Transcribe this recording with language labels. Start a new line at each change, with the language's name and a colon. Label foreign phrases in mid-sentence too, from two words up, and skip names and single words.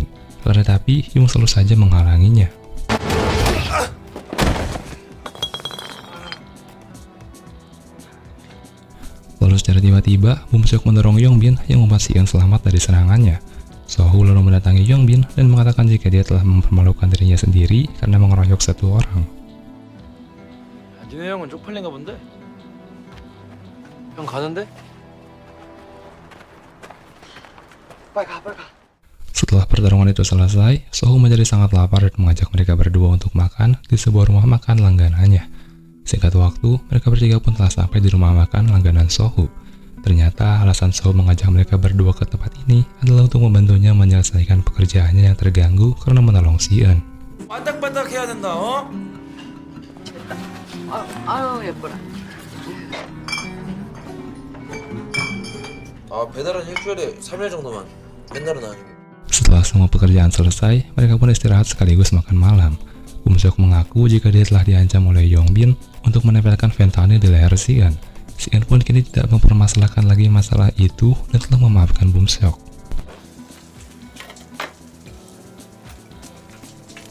Indonesian: Tetapi Hyung selalu saja menghalanginya. Lalu secara tiba-tiba, Bum-seok mendorong Yongbin yang membuat Si-eun selamat dari serangannya. Sohu lalu mendatangi Yongbin dan mengatakan jika dia telah mempermalukan dirinya sendiri karena mengeroyok satu orang.
Korean: 니네 형은 쪽팔린가 본데? 형 가는데? 빨리 가.
Indonesian: Setelah pertarungan itu selesai, Sohu menjadi sangat lapar dan mengajak mereka berdua untuk makan di sebuah rumah makan langganannya. Singkat waktu, mereka bertiga pun telah sampai di rumah makan langganan Sohu. Ternyata alasan Sohu mengajak mereka berdua ke tempat ini adalah untuk membantunya menyelesaikan pekerjaannya yang terganggu karena menolong Si-eun.
Korean: 반딱반딱 해야 된다, 어? 아유 예뻐라. 배달은 일주일에 3일 정도만. 맨날은 아니고.
Indonesian: Setelah semua pekerjaan selesai, mereka pun istirahat sekaligus makan malam. Bum-seok mengaku jika dia telah diancam oleh Yongbin untuk menempelkan fentanyl di leher Si-eun. Si-eun pun kini tidak mempermasalahkan lagi masalah itu dan telah memaafkan Bum-seok.